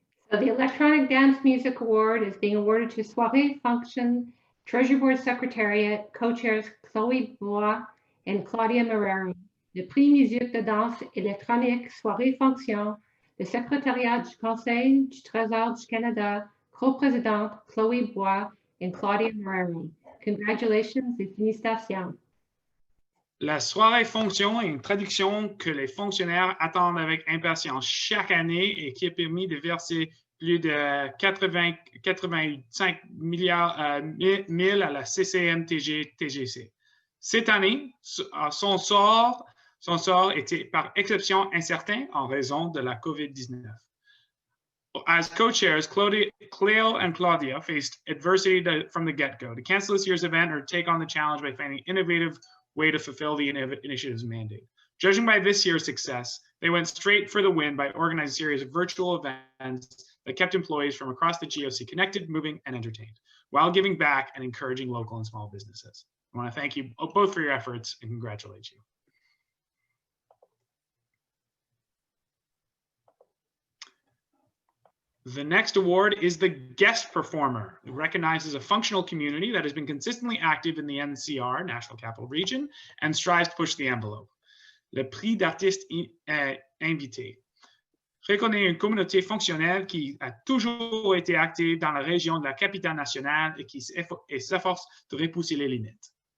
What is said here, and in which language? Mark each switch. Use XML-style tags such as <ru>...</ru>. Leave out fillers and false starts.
<en>So the Electronic Dance Music Award is being awarded to Soirée Function, Treasury Board Secretariat, co-chairs Chloé Bois and Claudia Marrero.</en> <fr>Le prix musique de danse électronique Soirée Function, le secrétariat du Conseil du Trésor du Canada, co-présidente Chloé Bois and Claudia Marrero. Congratulations et félicitations. La soirée fonction est une traduction que les fonctionnaires attendent avec impatience chaque année et qui a permis de verser plus de 85 milliards à la CCMTG-TGC. Cette année, son sort était par exception incertain en raison de la COVID-19.</fr> <en>As co-chairs, Cleo and Claudia faced adversity from the get-go to cancel this year's event or take on the challenge by finding an innovative way to fulfill the initiative's mandate. Judging by this year's success, they went straight for the win by organizing a series of virtual events that kept employees from across the GOC connected, moving, and entertained, while giving back and encouraging local and small businesses. I want to thank you both for your efforts and congratulate you. The next award is the Guest Performer. It recognizes a functional community that has been consistently active in the NCR, National Capital Region, and strives to push the envelope.</en> <fr>Le prix d'artiste invité reconnaît une communauté fonctionnelle qui a toujours été active dans la région de la capitale nationale et qui s'efforce de repousser les limites.</fr>